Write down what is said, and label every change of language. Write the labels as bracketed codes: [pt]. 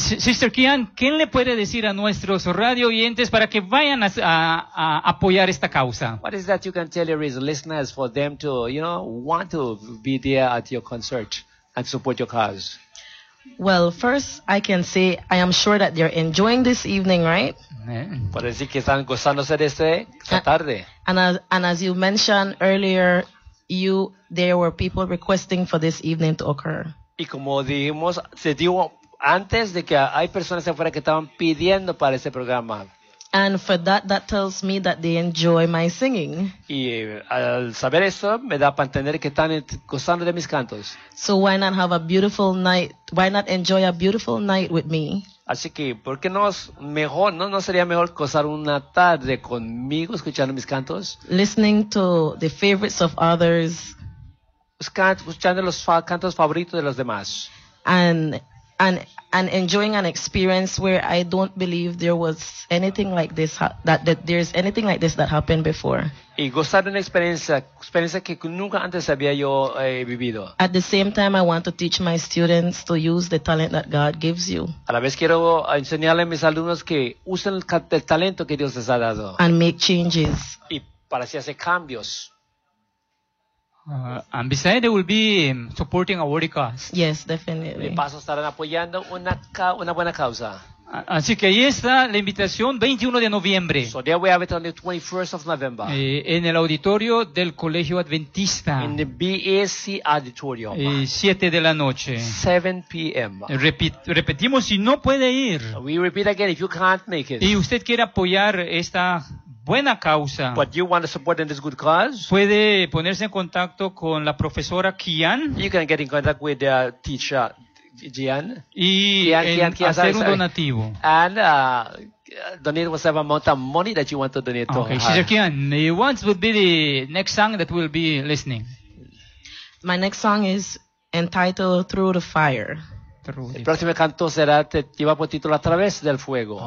[es] Sister Kian, ¿quién le puede decir a nuestros radio oyentes para que vayan a apoyar esta causa? [en] What is that you can tell your listeners for them to, you know, want to be there at your concert and support your cause? Well, first I can say I am sure that they're enjoying this evening, right? [es] Por decir que están gozándose de esta tarde. [en] And as you mentioned earlier, there were people requesting for this evening to occur. [es] Y como dijimos, se dijo antes de que hay personas afuera que estaban pidiendo para ese programa. [en] And for that tells me that they enjoy my singing. [es] Y al saber eso, me da para entender que están gozando de mis cantos. [en] So why not have a beautiful night? Why not enjoy a beautiful night with me? [es] Así que, ¿por qué no sería mejor gozar una tarde conmigo escuchando mis cantos? [en] Listening to the favorites of others. [es] Escuchando los cantos favoritos de los demás. [en] And enjoying an experience where I don't believe there was anything like this that there's anything like this that happened before. [es] Y gozar de una experiencia que nunca antes había yo vivido. [en] At the same time, I want to teach my students to use the talent that God gives you. [es] A la vez quiero enseñarle a mis alumnos que usen el talento que Dios les ha dado. [en] And make changes. [es] Y para así hacer cambios. [en] And besides, they will be supporting a worthy cause. Yes, definitely. [es] Y paso estarán apoyando una buena causa. Así que ahí está la invitación, 21 de noviembre. [en] So there we have it on the 21st of November. [es] En el auditorio del Colegio Adventista. [en] In the BAC auditorium. [es] 7 de la noche. [en] 7 p.m. [es] Repetimos, si no puede ir. [en] We repeat again, if you can't make it. [es] Y usted quiere apoyar esta buena causa. [en] But you want to support in this good cause? [es] Puede ponerse en contacto con la profesora Kian. [en] You can get in contact with the teacher Kian. [es] Y Kian, hacer un donativo. [en] And donate whatever amount of money that you want to donate. Okay, to her. Sister Kian, what would be the next song that we'll be listening? My next song is entitled Through the Fire. [es] El próximo canto será lleva por título A Través del Fuego.